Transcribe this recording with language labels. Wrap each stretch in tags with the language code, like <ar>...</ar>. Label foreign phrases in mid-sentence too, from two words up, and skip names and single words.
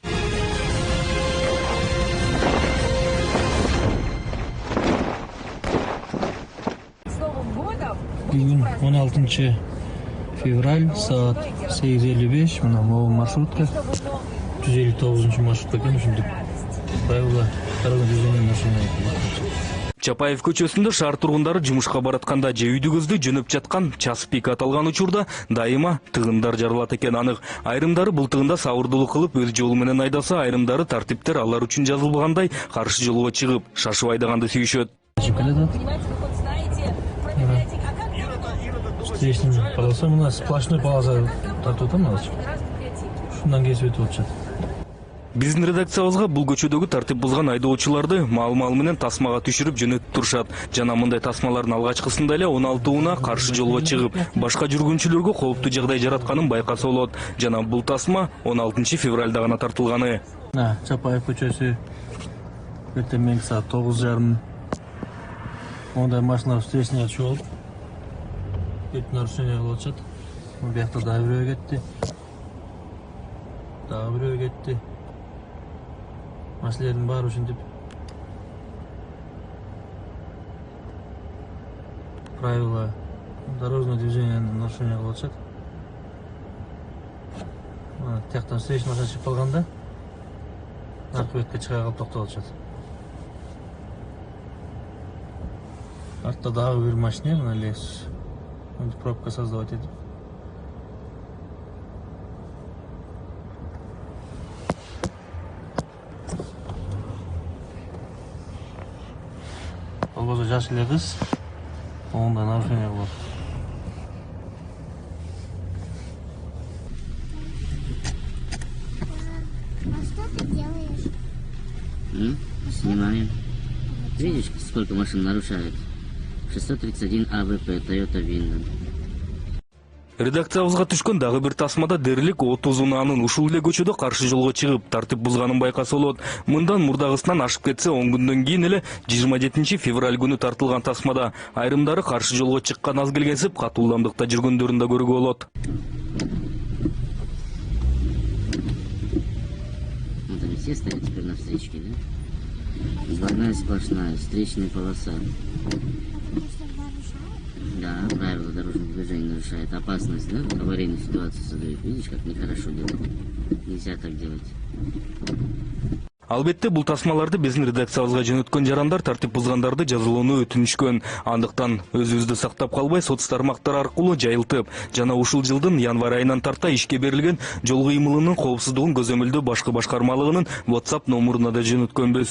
<ky>Бүгін 16 февраль, саат 8:55, мына моу маршрутка, 159 маршрутка екен, ушинтип</ky> <ru>правила дорожного движения нарушение.</ru> <ky>Чапаев көчөсүндө шаар тургундары жумушка баратканда же үйдү көздөй жөнөп жаткан час пик аталган учурда дайыма тыгындар жарылат экен анык. Айрымдары бул тыгында сабырдуулук кылып өз жолу менен айдаса, айрымдары тартиптер алар үчүн жазылбагандай каршы жолго чыгып, шашып айдаганды сүйүшөт.</ky> <ru>Встречный полоса, у нас сплошной полоса</ru> <ky>тартып атам азыр. Ушундан кесип өтүп атышат. Биздин редакциябызга бул көчөдөгү тартип бузган айдоочуларды маал-маал менен тасмага түшүрүп жөнөтүп турушат. Жана мындай тасмалардын алгачкысында эле 16 унаа каршы жолго чыгып, башка жүргүнчүлөргө кооптуу жагдай жаратканын байкаса болот. Жана бул тасма 16 февралда гана тартылганы. Чапаев көчөсү эртең мененки саат 9:30. Ондай машиналар встречный чыгып алып, бүт нарушение кылып атышат. Бул жакта дагы бирөө кетти. Дагы бирөө кетти. Маселелердин баары ушинтип</ky> <ru>правила дорожного движения нарушение</ru> <ky>кылып атышат. Тияктан встречный машина чыгып калганда аркы бетке чыга калып токтоп атышат. Артта дагы бир машина, мына лес.</ky> <ru>Пробка создавать этим.</ru> <ky>Болбосо жаш эле кыз, оңунда нарушение кылып.</ky> <ru>А что ты делаешь? Снимаем. Видишь, сколько машин нарушают? 631 АВП, Toyota Винден.</ru> <ky>Редакциябызга түшкөн дагы бир тасмада дээрлик 30 унаанын ушул эле көчөдө каршы жолго чыгып, тартип бузганын байкаса болот. Мындан мурдагысынан ашып кетсе, 10 күндөн кийин эле 27 февраль күнү тартылган тасмада айрымдары каршы жолго чыккан аз келгенсип, катуу ылдамдыкта жүргөндөрүн да көрүүгө болот.</ky> <ru>Вот они все стоят теперь на встречке, да? Двойная сплошная, встречная полоса. Да, правила дорожного движения нарушает. Опасность, да? Аварийную ситуацию создает. Видишь, как нехорошо делать? Нельзя так делать.</ru> <ky>Албетте бул тасмаларды биздин редакциябызга жөнөткөн жарандар тартип бузгандарды жазылууну өтүнүшкөн. Андыктан өзүбүздү сактап калбай соц тармактар аркылуу жайылтып, жана ушул жылдын январь айынан тарта ишке берилген жол кыймылынын коопсуздугун көзөмөлдөө башкы башкармалыгынын WhatsApp номуруна да жөнөткөнбүз.</ky>